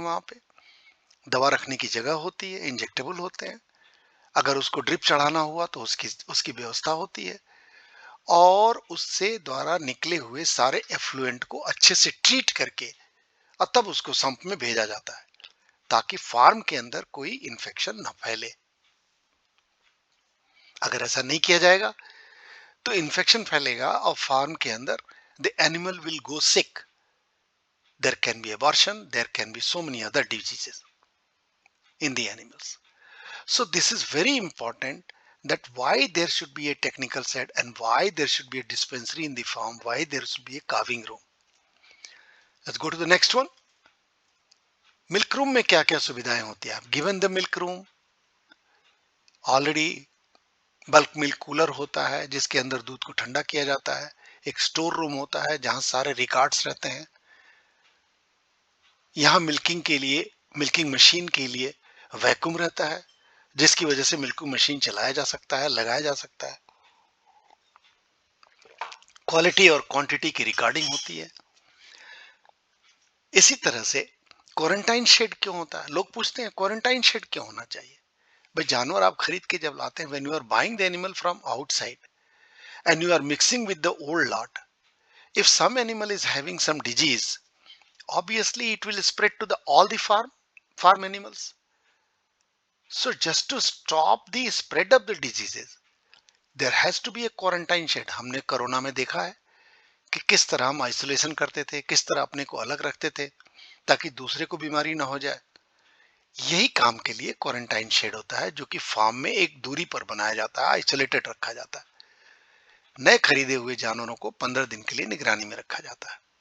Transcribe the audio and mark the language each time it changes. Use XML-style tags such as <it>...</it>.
<hi>वहां पे दवा रखने की जगह होती है, इंजेक्टेबल होते हैं, अगर उसको ड्रिप चढ़ाना हुआ तो उसकी उसकी व्यवस्था होती है और उससे द्वारा निकले हुए सारे एफ्लुएंट को अच्छे से ट्रीट करके और तब उसको संप में भेजा जाता है ताकि फार्म के अंदर कोई इंफेक्शन न फैले। अगर ऐसा नहीं किया जाएगा तो इंफेक्शन फैलेगा और फार्म के अंदर</hi> <en>The animal will go sick, there can be abortion, there can be so many other diseases in the animals. So this is very important, that why there should be a technical set and why there should be a dispensary in the farm, why there should be a calving room. Let's go to the next one.</en> <hi>Milk room में क्या क्या सुविधाएं होती है? Given the milk room, already bulk milk cooler होता है जिसके अंदर दूध को ठंडा किया जाता है, एक स्टोर रूम होता है जहां सारे रिकॉर्ड्स रहते हैं, यहाँ मिल्किंग मशीन के लिए वैक्यूम रहता है, जिसकी वजह से मिल्किंग मशीन चलाया जा सकता है, लगाया जा सकता है। क्वालिटी और क्वांटिटी की रिकॉर्डिंग होती है। इसी तरह से क्वारंटाइन शेड क्यों होता है? लोग पूछते हैं क्वारंटाइन शेड क्यों होना चाहिए? भाई, जानवर आप खरीद के जब लाते हैं,</hi> <en>When you are buying the animal from outside and you are mixing with the old lot, if some animal is having some disease, obviously it will spread to the all the farm animals. So just to stop the spread of the diseases, there has to be a quarantine shed.</en> <hi>हमने corona में देखा है कि किस तरह हम isolation करते थे, किस तरह अपने को अलग रखते थे ताकि दूसरे को बीमारी ना हो जाए। यही काम के लिए क्वारंटाइन शेड होता है, जो कि फार्म में एक दूरी पर बनाया जाता है, आइसोलेटेड रखा जाता है। नए खरीदे हुए जानवरों को 15 दिन के लिए निगरानी में रखा जाता है।</hi>